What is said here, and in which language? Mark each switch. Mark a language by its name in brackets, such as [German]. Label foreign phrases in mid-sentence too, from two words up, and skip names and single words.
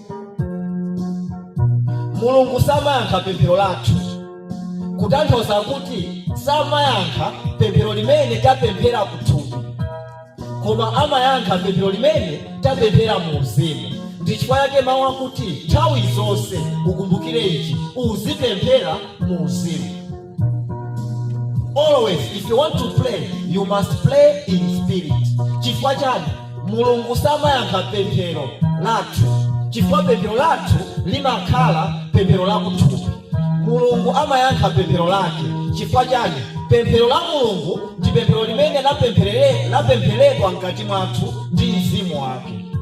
[Nyanja] Mulungu samayankha pemphero lathu, kutanthauza kuti samayankha pemphero limene tapemphera kuthupi, koma amayankha pemphero limene tapemphera mu uzimu. Ndi chifukwa yake mawu akuti nthawi zonse ukumbukire ichi, uzipemphera mu uzimu. [English] Always, if you want to pray, you must pray in spirit. [Nyanja] Chifukwa chani? Mulungu samayankha pemphero lathu, chifukwa pemphero lathu limakhala pemphero la kuthupi. Mulungu amayankha pemphero lake. Chifukwa chani? Pemphero la Mulungu ndi pemphero limene lapempheredwa mkati mwathu ndi mzimu wake.